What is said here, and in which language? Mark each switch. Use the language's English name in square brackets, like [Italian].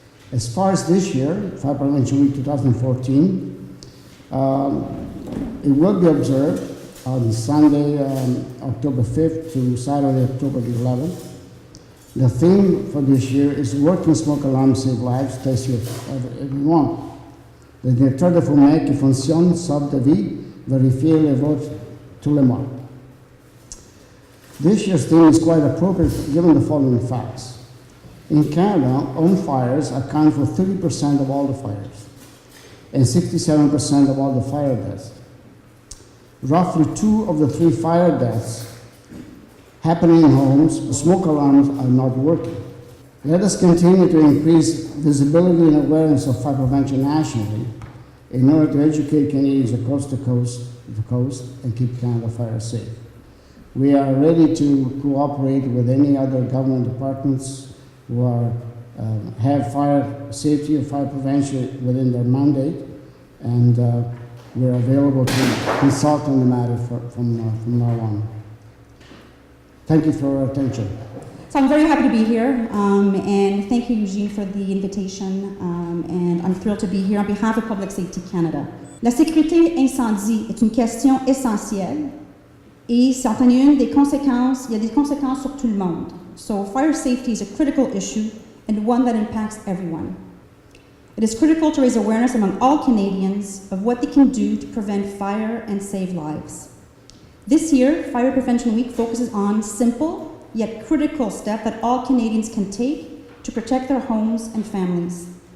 [English] As far as this year, Fire Prevention Week 2014, it will be observed on Sunday, October 5th to Saturday, October 11th. The theme for this year is Working Smoke Alarm Save Lives, test everyone. [French] Le directeur de fumée qui fonctionne sauve des vies, vérifiez les votes tout le monde. [English] This year's theme is quite appropriate given the following facts. In Canada, home fires account for 30% of all the fires and 67% of all the fire deaths. Roughly 2 of the 3 fire deaths happening in homes, smoke alarms are not working. Let us continue to increase visibility and awareness of fire prevention nationally in order to educate Canadians across the coast and keep Canada fire safe. We are ready to cooperate with any other government departments who have fire safety and fire prevention within their mandate, and We're available to consult on the matter from now on. Thank you for your attention. So I'm very happy to be here, and thank you, Eugene, for the invitation, and I'm thrilled to be here on behalf of Public Safety Canada. [French] La sécurité incendie est une question essentielle et c'est en une des conséquences, il y a des conséquences sur tout le monde. [English] So fire safety is a critical issue and one that impacts everyone. It is critical to raise awareness among all Canadians of what they can do to prevent fire and save lives. This year, Fire Prevention Week focuses on simple yet critical steps that all Canadians can take to protect their homes and families.